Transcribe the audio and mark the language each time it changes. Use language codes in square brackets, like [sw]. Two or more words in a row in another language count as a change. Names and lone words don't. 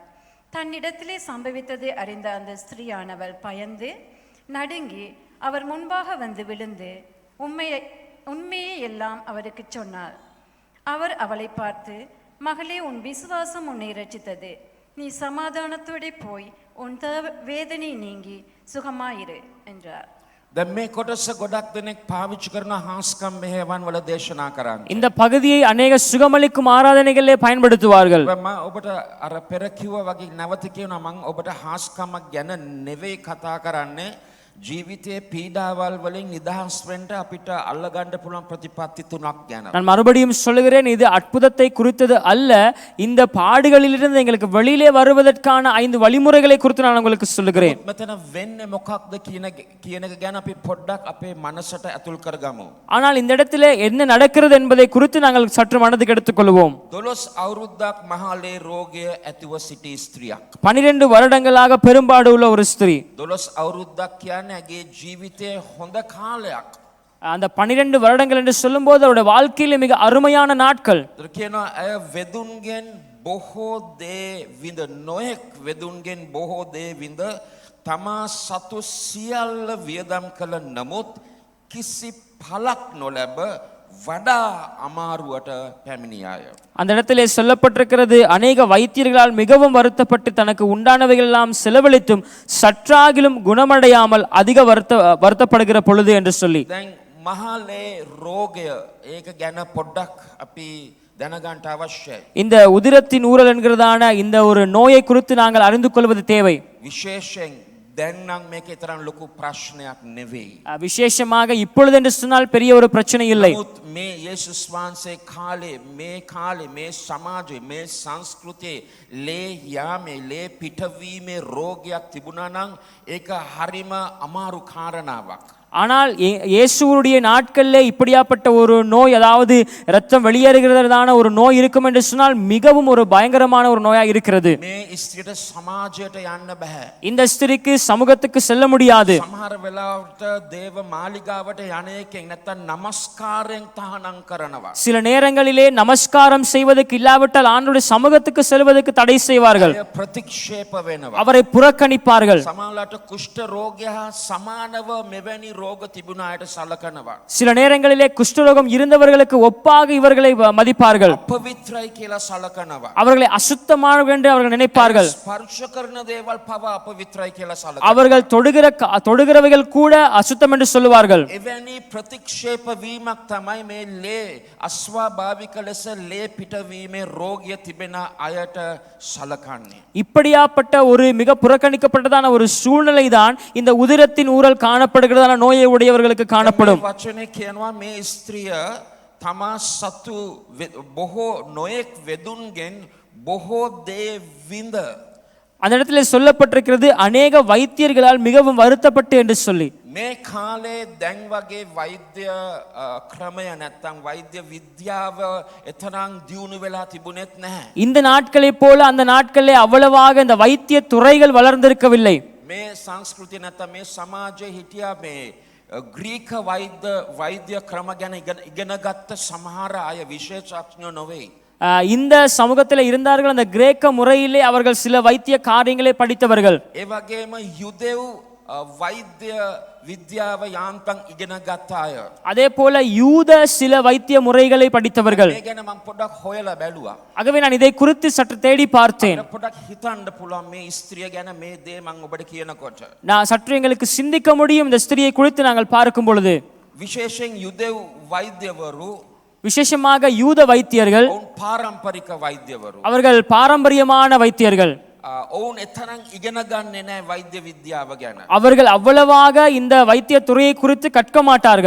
[ta] தன்னிடத்திலே சம்பவித்தது அறிந்த அந்த ஸ்திரீயானவள் பயந்து நடுங்கி அவர் முன்பாக வந்து விழுந்து உண்மையை எல்லாம் அவருக்கு சொன்னாள். அவர் அவளை பார்த்து, மகளே, உன் விசுவாசம் உன்னை இரட்சித்தது. நீ சமாதானத்தோடு போய் உன் வேதனை நீங்கி சுகமாயிரு என்றார். [si] දැන් මේ කොටස ගොඩක් දෙනෙක් පාවිච්චි කරන හාස්කම් මෙහෙයවන් වල දේශනා කරන්න. [ta] இந்த பகுதியை அநேக சுகமளிக்கும் ஆராதனைகளிலே பயன்படுத்துவார்கள். [si] මම ඔබට අර පෙර කිව්වා වගේ නැවත කියනවා මම ඔබට හාස්කමක් ගැන නෙවෙයි කතා කරන්නේ. ජීවිතයේ පීඩාවල් වලින් නිදහස් වෙන්න අපිට අල්ලගන්න පුළුවන් ප්‍රතිපත්ති තුනක් ගැන. [ta] நான் மறுபடியும் சொல்லுகிறேன், இது அற்புதத்தை குறித்தது அல்ல, இந்த பாடுகளிலிருந்து எங்களுக்கு வெளியிலே வருவதற்கான 5 வழிமுறைகளை குறித்து நான் உங்களுக்கு சொல்லுகிறேன். [si] මෙතන වෙන්නේ මොකක්ද කියන එක ගැන අපි පොඩ්ඩක් අපේ මනසට ඇතුල් කරගමු. [ta] ஆனால் இந்த இடத்திலே என்ன நடக்கிறது என்பதை குறித்து நாங்கள் சற்று மனதுக்கு எடுத்துக்கொள்வோம். [si] 12 අවුරුද්දක් මහලේ රෝගය ඇතිව සිටි ස්ත්‍රියක්. [ta] 12 வருடங்களாக பெரும்பாடு உள்ள ஒரு ஸ்திரீ. [si] 12 අවුරුද්දක් කියන්නේ ඇගේ ජීවිතයේ හොඳ කාලයක්. [ta] அந்த 12 வருடங்கள் என்று சொல்லும்போது அவருடைய வாழ்க்கையில மிக அருமையான நாட்கள். [si] ඒතර කියනවා ඇය වෙදුන්ගෙන් බොහෝ දේ විඳ නොයෙක් වෙදුන්ගෙන් බොහෝ දේ විඳ තමා සතු සියල්ල වියදම් කළ නමුත් කිසි පළක් නොලැබ වඩා අමාරුවට පැමිණියාය. [ta] அந்த இடத்திலே சொல்லப்பட்டிருக்கிறது, அநேக வைத்தியர்களால் மிகவும் வருத்தப்பட்டு தனக்கு உண்டானவைகள் எல்லாம் செலவழித்தும் சற்றாகிலும் குணமடையாமல் அதிக வருத்தப்படுகிற பொழுது என்று சொல்லி. [si] දැන් මහලේ රෝගය ඒක ගැන පොඩ්ඩක් අපි දැනගන්න අවශ්‍යයි. [ta] இந்த உதிரத்தின் ஊரல் என்கிறதான இந்த ஒரு நோயை குறித்து நாங்கள் அறிந்து கொள்வது தேவை. [si] විශේෂයෙන් දැන් නම් මේකේ තරම් ලොකු ප්‍රශ්නයක් නෙවෙයි. [ta] விசேஷமாக இப்பொழுது என்று சொன்னால் பெரிய ஒரு பிரச்சனை இல்லை. [si] නමුත් මේ යේසුස් වහන්සේ කාලේ මේ සමාජයේ මේ සංස්කෘතියේ ලේ යාමේ ලේ පිටවීමේ රෝගයක් තිබුණා නම් ඒක හරිම අමාරු කාරණාවක්. [ta] ஆனால் இயேசுவுடைய நாட்களிலே இப்படியாப்பட்ட ஒரு நோய், அதாவது இரத்தம் வெளியேறுகிறதான ஒரு நோய் இருக்கும் என்று சொன்னால் மிகவும் ஒரு பயங்கரமான ஒரு நோயா இருக்கிறது. [si] මේ ස්ත්‍රියට සමාජයට යන්න බෑ. [ta] இந்த ஸ்திரீக்கு சமூகத்துக்கு செல்ல முடியாது. [si] සමහර වෙලාවට දේව මාලිගාවට යන එකෙන් නැත්තම් නමස්කාරයෙන් තහනම් කරනවා. [ta] சில நேரங்களிலே நமஸ்காரம் செய்வதற்கு இல்லாவிட்டால் ஆண்டவருடைய சமூகத்துக்கு செல்வதற்கு தடை செய்வார்கள். [si] ප්‍රතික්ෂේප වෙනවා. [ta] அவரை புறக்கணிப்பார்கள். [si] සමහරවිට කුෂ්ඨ රෝගය හා සමානව මෙවැනි රෝග තිබුණ අයට සලකනවා. [ta] சில நேரங்களிலே குஷ்டரோகம் இருந்தவர்களுக்கு ஒப்பாக இவர்களை மதிப்பார்கள். [si] අපවිත්‍රයි කියලා සලකනවා. [ta] அவர்களை அசுத்தமானவர்கள் என்று அவர்கள் நினைப்பார்கள். [si] ස්පර්ශ කරන දේවල් පවා අපවිත්‍රයි කියලා සලකනවා. [ta] அவர்கள் தொடுகிறவைகள் கூட அசுத்தம் என்று சொல்லுவார்கள். [si] එවැනි ප්‍රතික්ෂේප වීමක් තමයි මේ ලේ අස්වාභාවික ලෙස ලේ පිටවීමේ රෝගය තිබෙන අයට සලකන්නේ. [ta] இப்படியாப்பட்ட ஒரு மிக புறக்கணிக்கப்பட்டதான ஒரு சூழ்நிலை தான் இந்த உதிரத்தின் ஊரல் காணப்படுகிறதான நோயை உடையவர்களுக்கு காணப்படும். [si] වචනේ කියනවා මේ ස්ත්‍රිය තමා සතු බොහෝ නොයෙක් වෙදුන්ගෙන් බොහෝ දේ විඳ. [ta] அந்த இடத்துல சொல்லப்பட்டிருக்கிறது, அநேக வைத்தியர்களால் மிகவும் வருத்தப்பட்டு என்று சொல்லி. [si] මේ කාලේ දැන් වගේ වෛද්‍ය ක්‍රමය නැත්තම් වෛද්‍ය විද්‍යාව එතරම් දියුණු වෙලා තිබුණෙත් නැහැ. [ta] இந்த நாட்களை போல அந்த நாட்களிலே அவ்வளவாக இந்த வைத்திய துறைகள் வளர்ந்திருக்கவில்லை. [si] මේ සංස්කෘතිය නැත්තම් මේ සමාජයේ හිටියා මේ ග්‍රීක වෛද්‍ය ක්‍රම ගැන ඉගෙන ගත්ත සමහර අය විශේෂඥ නොවේ. [ta] இந்த சமூகத்தில் இருந்தார்கள், அந்த கிரேக்க முறையிலே அவர்கள் சில வைத்திய காரியங்களை படித்தவர்கள். [si] ඒ වගේම යුදෙව් වෛද්‍ය විද්‍යාව යාන්තම් ඉගෙන ගත්ත අය. [ta] அதே போல யூத சில வைத்திய முறைகளை படித்தவர்கள். [si] මේ ගැන මම පොඩ්ඩක් හොයලා බැලුවා. [ta] ஆகவே நான் இதை குறித்து சற்று தேடி பார்த்தேன். [si] පොඩ්ඩක් හිතන්න පුළුවන් මේ ස්ත්‍රිය ගැන මේ දේ මම ඔබට කියනකොට. [ta] நான் சற்று எங்களுக்கு சிந்திக்க முடியும் இந்த ஸ்திரியை குறித்து நாங்கள் பார்க்கும் பொழுது. [si] විශේෂයෙන් යුදෙව් වෛද්‍යවරු, [ta] விசேஷமாக யூத வைத்தியர்கள், [si] ඔවුන් පාරම්පරික වෛද්‍යවරු, [ta] அவர்கள் பாரம்பரியமான வைத்தியர்கள். [si] ඔවුන් එතරම් ඉගෙන ගන්නේ නැහැ වෛද්‍ය විද්‍යාව ගැන. [ta] அவர்கள் அவ்வளவாக இந்த வைத்திய துறையை குறித்து கற்க மாட்டார்கள்.